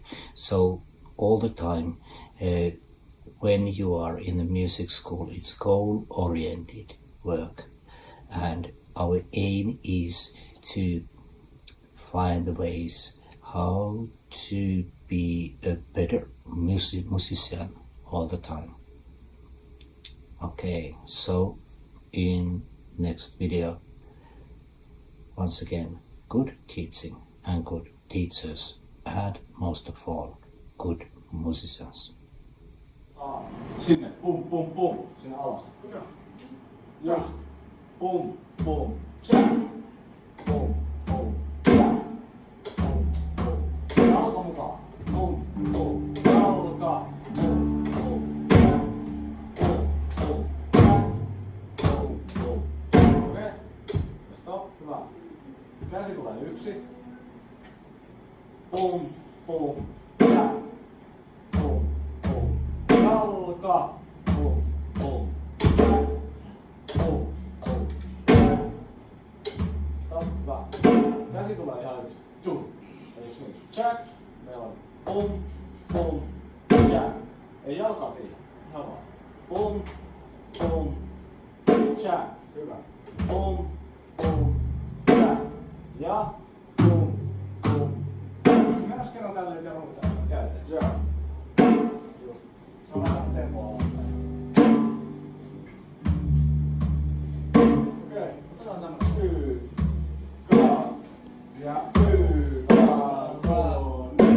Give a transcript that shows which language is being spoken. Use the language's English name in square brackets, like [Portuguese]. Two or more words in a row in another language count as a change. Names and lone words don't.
[English] So all the time when you are in the music school, it's goal-oriented work, and our aim is to find the ways how to be a better musician all the time. Okay, so in next video, once again, good teaching and good teachers, and most of all, good musicians. [Finnish] Sinne, pum, pum, pum, sinne alas. Just, pum, pum, check. Pum, pum, check. Pum, pum, jalka mukaan. Pum, pum, jalka. Pum, pum, check. Pum, pum, check. Pum, pum. Okei. Ja stop, hyvä. Käsi tulee yksi. Pum, pum, check. Pum, pum, jalka. Pum, pum, check. Pum, pum, check. Stop, hyvä. Käsi tulee ihan yksi. Tuu. Eiks niin? Check. Meillä on pum, pum, check. Ei jalkaa siihen. Ihan vaan. Pum, pum, check. Hyvä. Boom, boom, tää. Ja boom, boom. Mennäs kerran tälleen ja ruutaan käytetään. Joo. Just. Se on vähän tempoa alaspäin. Okei, otetaan tämmönen y, ka ja y, ka, ne.